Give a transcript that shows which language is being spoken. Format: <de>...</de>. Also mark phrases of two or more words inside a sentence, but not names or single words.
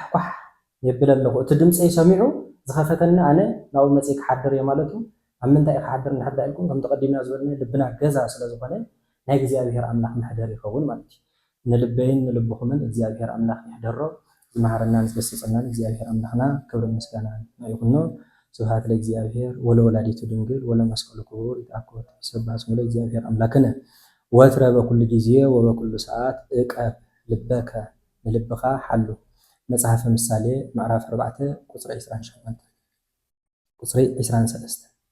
<ti>ኳሕ የብል ኣለኹ እቲ ድምፀይ ሰሚዑ ዝኸፈተና ኣነ ናብኡ መፅእ ክሓድር እየ ማለቱ ኣብ ምንታይ ክሓድር ንሕዳ ኢልኩም ከም ተቐዲምና ዝበልና ልብና ገዛ ስለ ዝኾነ ናይ እግዚኣብሔር ኣምላኽ መሕደሪ ይኸውን ማለት እዩ ንልበይን ንልብኹምን እግዚኣብሔር ኣምላኽ ይሕደሮ ዝመሃረና ዝገስጸናን እግዚኣብሔር ኣምላኽና ክብሪ ምስጋና ይኹኖ</ti> <gez>ስብሐት ለእግዚአብሔር ወለወላዲቱ ድንግል ወለመስቀሉ ክቡር ይትአኮት ይሰብሐ ስሙ ለእግዚአብሔር አምላክነ ወትረ በኩሉ ጊዜ ወበኩሉ ሰዓት እቀብ ልበከ</gez> <ti>ንልብኻ ሓሉ መጽሐፈ ምሳሌ ምዕራፍ 4 ቁጽሪ 28 ቁጽሪ 23</ti>